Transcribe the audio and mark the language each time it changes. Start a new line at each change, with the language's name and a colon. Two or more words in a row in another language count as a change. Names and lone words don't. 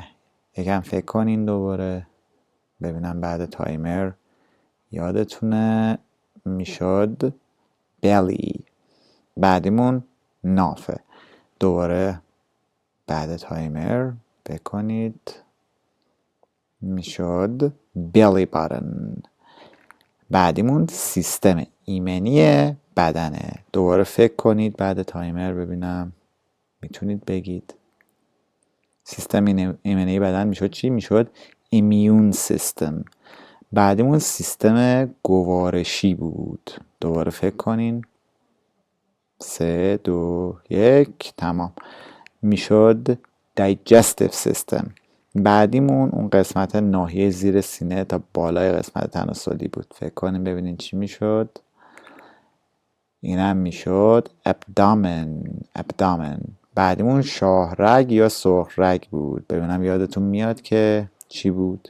Persian: یکم فکر کنین دوباره ببینم بعد تایمر یادتونه. میشد belly. بعدیمون نافه. دوباره بعد تایمر بکنید. میشد
English: belly button.
Persian: بعدیمون سیستم ایمنی بدنه. دوباره فکر کنید بعد تایمر ببینم میتونید بگید. سیستم ایمنی بدن میشد چی؟ میشد
English: immune system.
Persian: بعدیمون سیستم گوارشی بود. دوباره فکر کنین. 3 2 1 تمام. میشد
English: digestive system.
Persian: بعدیمون اون قسمت ناحیه زیر سینه تا بالای قسمت تناسلی بود. فکر کنیم ببینین چی میشد. اینم میشد abdomen. بعدیمون شاهرگ یا سرخ رگ بود. ببینم یادتون میاد که چی بود.